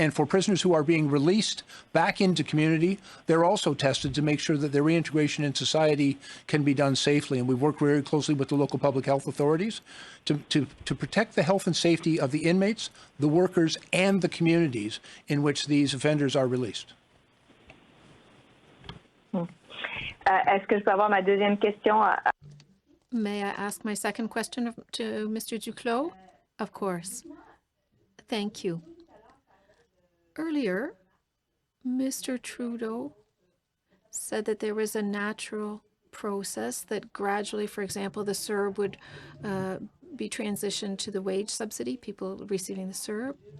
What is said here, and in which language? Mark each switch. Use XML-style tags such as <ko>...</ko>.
<en>And for prisoners who are being released back into community, they're also tested to make sure that their reintegration in society can be done safely. And we work very closely with the local public health authorities to protect the health and safety of the inmates, the workers, and the communities in which these offenders are released.</en> <fr>Est-ce que je peux avoir ma deuxième question?</fr> <en>May I ask my second question to Mr. Duclos? Of course. Thank you. Earlier, Mr. Trudeau said that there was a natural process that gradually, for example, the CERB would be transitioned to the wage subsidy, people receiving the CERB.</en>